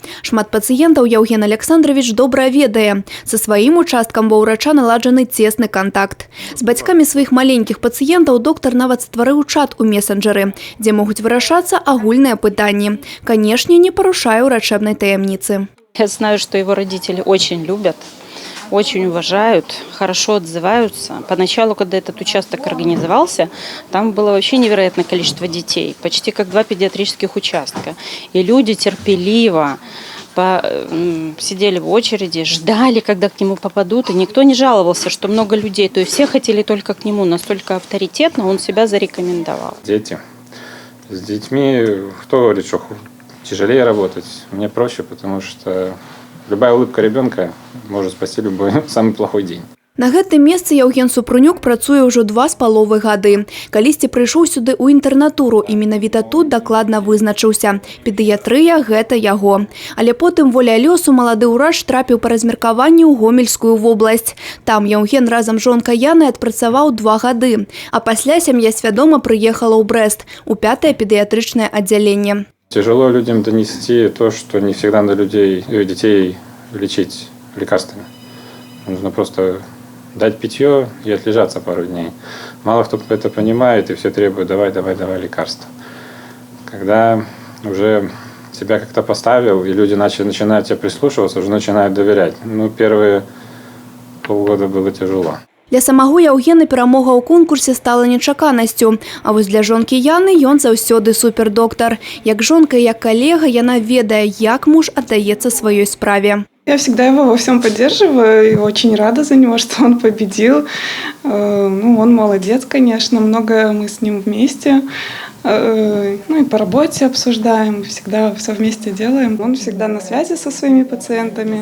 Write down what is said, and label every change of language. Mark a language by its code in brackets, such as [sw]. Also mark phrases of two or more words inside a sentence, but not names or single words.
[be] Шмат пацыентаў Яўген Александрович добра ведае. Са сваім участкам ва ўрача наладжаны цесны кантакт. З бацькамі сваіх маленькіх пацыентаў доктар нават стварыў чат у месенджеры, дзе могуць вырашацца агульныя пытанні. Канешне, не парушае ўрачэбнай таямніцы. [ru] Я знаю, что его родители очень любят. Очень уважают, хорошо отзываются. Поначалу, когда этот участок организовался, там было вообще невероятное количество детей, почти как 2 педиатрических участка. И люди терпеливо сидели в очереди, ждали, когда к нему попадут, и никто не жаловался, что много людей. То есть все хотели только к нему, настолько авторитетно он себя зарекомендовал. Дети. С детьми, кто говорит, что тяжелее работать? Мне проще, потому что любая улыбка ребенка может спасти любой самый плохой день. [be] На гэтым месцы Яўген Супрунюк працуе ўжо 2,5 гады. Калісьці прыйшоў сюды ў інтэрнатуру і менавіта тут дакладна вызначыўся. Педыятрыя – гэта яго. Але потым воля лёсу малады ўрач трапіў па размеркаванні ў Гомельскую вобласць. Там Яўген разам з жонкай Янай адпрацаваў 2 гады. А пасля сям'я свядома прыехала ў Брэст, у 5-е педыятрычнае аддзяленне. [ru] Тяжело людям донести то, что не всегда надо детей лечить лекарствами. Нужно просто дать питье и отлежаться пару дней. Мало кто это понимает, и все требуют давай лекарства. Когда уже себя как-то поставил, и люди начинают тебе прислушиваться, уже начинают доверять. Первые полгода было тяжело. [be] Для самого Яўгена перамога ў конкурсе стала нечаканасцю. А вось для жонкі Яны ён заўсёды супердоктар. Як жонка і як калега яна ведае, як муж аддаецца сваёй справе. [ru] Я всегда его во всем поддерживаю и очень рада за него, что он победил. Он молодец, конечно, многое мы с ним вместе. И по работе обсуждаем, всегда все вместе делаем. Он всегда на связи со своими пациентами.